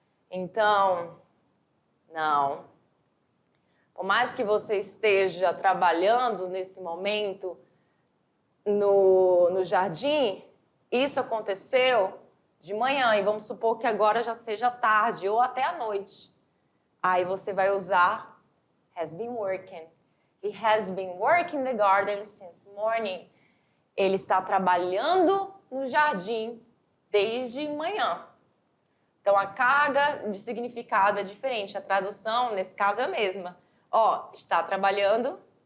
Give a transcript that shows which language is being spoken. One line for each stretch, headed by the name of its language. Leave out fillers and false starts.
Portuguese: Então, não. Por mais que você esteja trabalhando nesse momento no jardim, isso aconteceu de manhã e vamos supor que agora já seja tarde ou até à noite. Aí você vai usar has been working.
English: He has been working the garden since morning.
Portuguese: Ele está trabalhando no jardim desde manhã. Então, a carga de significado é diferente. A tradução, nesse caso, é a mesma. Ó, está trabalhando.